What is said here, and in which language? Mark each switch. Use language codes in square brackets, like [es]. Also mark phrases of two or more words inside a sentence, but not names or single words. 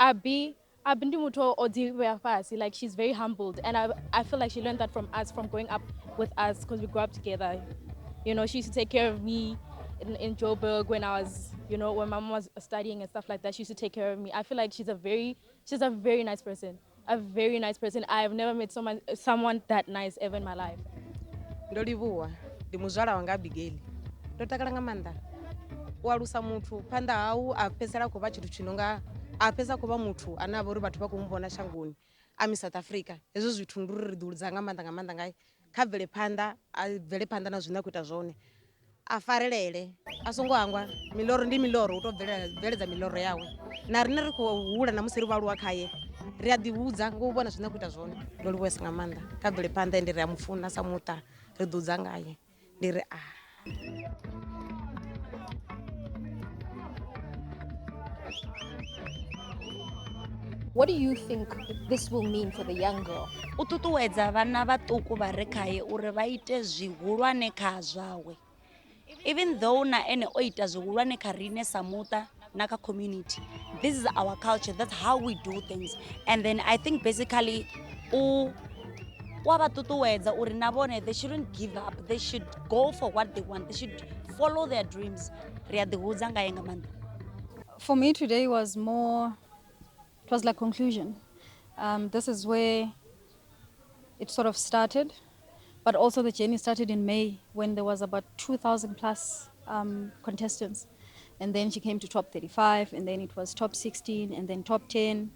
[en] Like, she's very humbled, and I feel like she learned that from us, from growing up with us, because we grew up together. She used to take care of me in Joburg when I was, when my mom was studying and stuff like that. She used to take care of me. I feel like she's a very nice person. A very nice person. I have never met someone that nice ever in my life. [ve] Ndolivhuwa ndi muzwala wanga Abigail. Ndo takala nga maanḓa. U alusa muthu phanḓa hau a fhedzisela khou vha tshithu tshi no nga a fhedza khou vha muthu ane a vha uri vhathu vha khou mu vhona shangoni a South Africa. Hezwo zwithu ndi uri ri ḓihudza nga maanḓa ngae kha bvele phanḓa a bvele phanḓa na zwine a khou ita zwone. A farelele a songo hangwa miloro ndi miloro u tou bveledza miloro yawe na riṋe ri khou hula na musi ri vhaaluwa khaye ri a ḓihudza nga u vhona zwine a khou ita zwone. Ndo livhuwesa nga maanḓa kha bvele phanḓa ende ri a mufuna sa muṱa ri ḓihudza ngaye ndi ri [en] What do you think this will mean for the young girl? [ve] U ṱuṱuwedza vhana vhaṱuku vha re khaye uri vha ite zwihulwane kha zwawe. [en] Even though [ve] na ene o ita zwihulwane kha riṋe sa muṱa na kha community, [en] this is our culture, that's how we do things. And then I think basically [ve] wa vha ṱuṱuwedza uri na vhone [en] they shouldn't give up, they should go for what they want, they should follow their dreams. [ve] Ri a ḓihudza ngaye nga maanḓa. [en] For me today was more, it was like conclusion. This is where it sort of started, but also the journey started in May when there was about 2,000 plus contestants. And then she came to top 35, and then it was top 16, and then top 10.